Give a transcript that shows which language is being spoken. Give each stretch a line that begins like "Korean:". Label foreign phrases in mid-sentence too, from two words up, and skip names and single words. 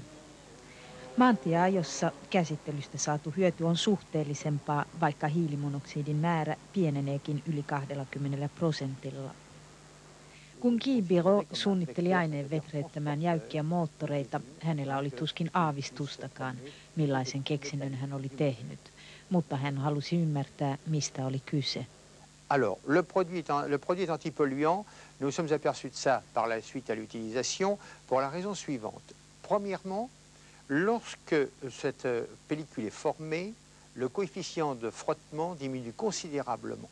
Finnish: Maantieajossa käsittelystä saatu hyöty on suhteellisempaa, vaikka hiilimonoksidin määrä pieneneekin yli 20%. Kun Guy Biro suunnitteli aineen vetreyttämään jäykkiä moottoreita, hänellä oli tuskin aavistustakaan, millaisen keksinnön hän oli tehnyt, mutta hän halusi ymmärtää, mistä oli kyse.
French: Alors, le produit est antipolluant. Nous sommes aperçus de ça par la suite à l'utilisation pour la raison suivante. Premièrement, lorsque cette pellicule est formée, le coefficient de frottement diminue considérablement.